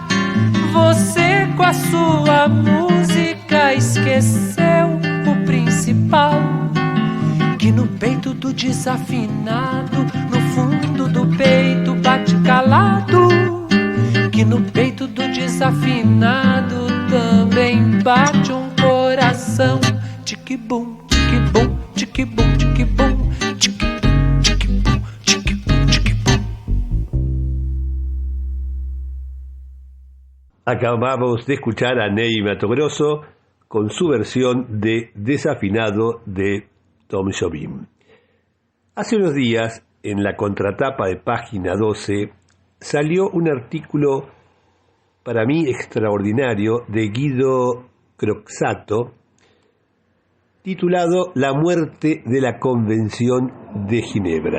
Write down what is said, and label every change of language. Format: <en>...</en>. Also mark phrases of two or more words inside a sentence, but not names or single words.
<pt>Você com a sua música esqueceu o principal, que no peito do desafinado, no fundo do peito bate calado, que no peito do desafinado também bate um coração. Tique-bum, tique-bum, tique-bum, tique-bum, tique-bum, tique-bum, tique-bum, tique-bum.</pt> <es>Acabamos de escuchar a Ney Matogrosso con su versión de Desafinado de Tom Jobim. Hace unos días, en la contratapa de Página 12, salió un artículo para mí extraordinario de Guido Croxatto, titulado La muerte de la Convención de Ginebra.</es>